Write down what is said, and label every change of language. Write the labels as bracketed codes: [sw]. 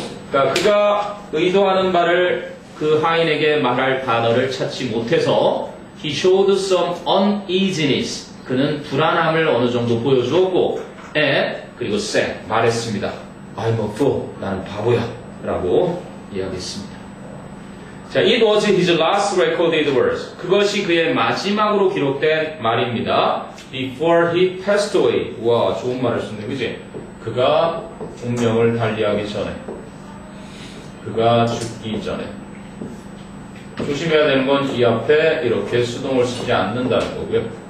[ko] 그러니까 그가 의도하는 바를 그 하인에게 말할 단어를 찾지 못해서 [en] he showed some uneasiness. [ko] 그는 불안함을 어느 정도 보여주었고 and 그리고 said 말했습니다. [en] I'm a fool. [ko] 나는 바보야. 라고 이야기했습니다. [en] 자, it was his last recorded words. [ko] 그것이 그의 마지막으로 기록된 말입니다. [en] Before he passed away. [ko] 와, 좋은 말을 썼네, 그지? 그가 운명을 달리하기 전에. 그가 죽기 전에. 조심해야 되는 건 뒤 앞에 이렇게 수동을 쓰지 않는다는 거고요.